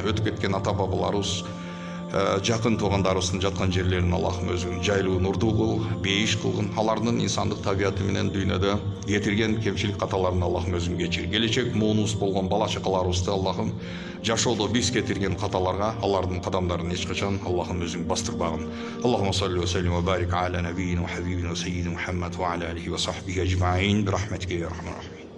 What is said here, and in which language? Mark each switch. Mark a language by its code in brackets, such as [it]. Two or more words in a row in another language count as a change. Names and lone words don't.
[ky] Өтүп кеткен ата бабаларыбыз, жакын туугандарыбыздын жаткан жерлерин Аллахым өзүң жайлуу нурдуу кыл, бейиш кылгын. Алардын инсандык табияты менен дүйнөдө кетирген кемчилик каталарын Аллахым өзүң кечир. Келечек муунубуз болгон бала чакаларыбызды Аллахым жашоодо биз кетирген каталарга алардын кадамдарын эч качан Аллахым өзүң бастырбагын. [ar] اللهم صل وسلم وبارك على نبينا وحبيبنا وسيدنا محمد وعلى آله وصحبه أجمعين برحمتك يا أرحم الراحمين.